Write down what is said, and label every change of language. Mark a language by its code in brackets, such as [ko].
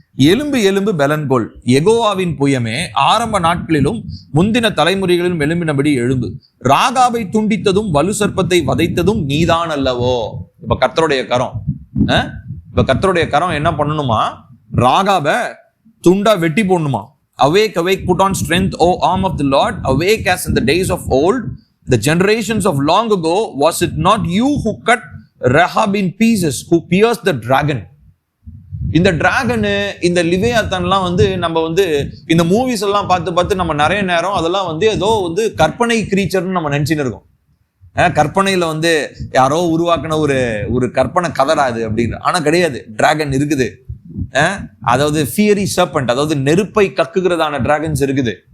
[ta] எலும்பு எலும்பு பெலன்கொள், யெகோவாவின் புயமே, ஆரம்ப நாட்களிலும் முந்தின தலைமுறைகளிலும் எழும்பினபடி எழும்பு. ராகாபை துண்டித்ததும் வலு சர்ப்பத்தை வதைத்ததும் நீதான் அல்லவோ. இப்ப கர்த்தருடைய கரம், இப்ப கர்த்தருடைய கரம் என்ன பண்ணணுமா? ராகாபை துண்டா வெட்டி போடணுமா? [en] Awake, awake, put on strength, O arm of the Lord. Awake as in the days of old, the generations of long ago. Was it not you who cut Rahab in pieces, who pierced the dragon? [ta] இந்த dragon, இந்த லிவியாத்தான்லாம் வந்து நம்ம வந்து இந்த movies எல்லாம் பார்த்து நம்ம நிறைய நேரம் அதெல்லாம் வந்து ஏதோ வந்து கற்பனை கிரீச்சர்னு நம்ம நினைச்சுன்னு இருக்கோம். கற்பனையில வந்து யாரோ உருவாக்கின ஒரு கற்பனை கதராது அப்படின்னு. ஆனா கிடையாது, டிராகன் இருக்குது. அதாவது ஃபியரி சர்பண்ட், அதாவது நெருப்பை கக்குகிறதான டிராகன்ஸ் இருக்குது.